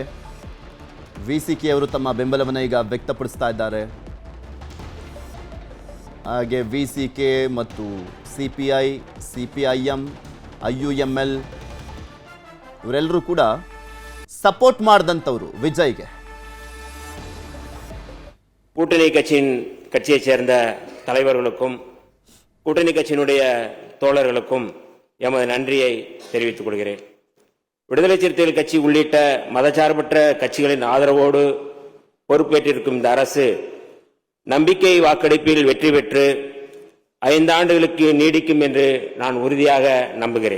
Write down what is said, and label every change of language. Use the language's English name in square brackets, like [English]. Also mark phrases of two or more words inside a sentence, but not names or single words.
[Kannada] VCK ಅವರು ತಮ್ಮ ಬೆಂಬಲವನ್ನು ಈಗ ವ್ಯಕ್ತಪಡಿಸ್ತಾ ಇದ್ದಾರೆ. ಹಾಗೆ VCK ಮತ್ತು CPI, CPIM, IUML ಇವರೆಲ್ಲರೂ ಕೂಡ ಸಪೋರ್ಟ್ ಮಾಡಿದಂಥವರು விஜய்ಗೆ. [Tamil] கூட்டணி கட்சியைச் சேர்ந்த தலைவர்களுக்கும் கூட்டணி கட்சியினுடைய தோழர்களுக்கும் எமது நன்றியை தெரிவித்துக் கொள்கிறேன். விடுதலை சிறுத்தைகள் கட்சி உள்ளிட்ட மதச்சார்பற்ற கட்சிகளின் ஆதரவோடு பொறுப்பேற்றிருக்கும் இந்த அரசு நம்பிக்கை வாக்கெடுப்பில் வெற்றி பெற்று 5 ஆண்டுகளுக்கு நீடிக்கும் என்று நான் உறுதியாக நம்புகிறேன்.